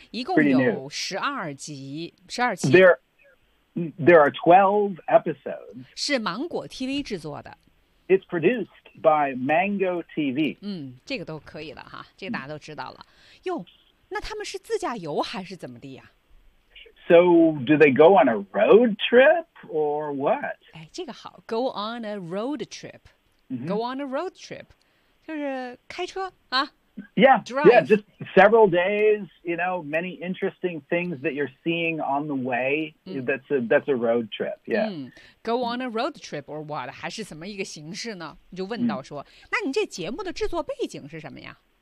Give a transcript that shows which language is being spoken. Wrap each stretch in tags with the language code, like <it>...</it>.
<zh>一共有十二期。</zh> <en>There are 12 episodes.</en> <zh>是芒果 TV 制作的。</zh> <en>It's produced. By Mango TV.</en> <zh>这个都可以了哈，这个大家都知道了。哟，那他们是自驾游还是怎么地呀？</zh> <en>So do they go on a road trip or what?</en> <zh>哎，这个好 ，</zh> <en>go on a road trip.、 Mm-hmm. Go on a road trip,</en> <zh>就是开车啊。</zh> <en>Yeah, drive. Yeah, just several days. You know, many interesting things that you're seeing on the way.、That's a road trip. Yeah.、 Go on a road trip or what?</en> <zh>还是什么一个形式呢？你就问到说，那你这节目的制作背景是什么呀</zh>